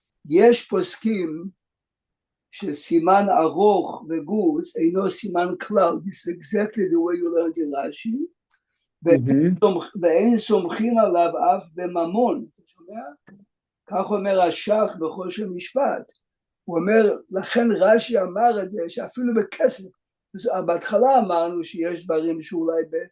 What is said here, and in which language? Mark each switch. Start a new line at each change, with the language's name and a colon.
Hebrew: יש פוסקים שסימן ארוך וגוץ אינו סימן כלל.
English: This is exactly the way you learned in Rashi.
Hebrew: ואין סומכים עליו אף בממון. אתה שומע? כך אומר השח בחושן משפט. הוא אומר, לכן רש"י אמר את זה, שאפילו בכסף. בהתחלה אמרנו שיש דברים שאולי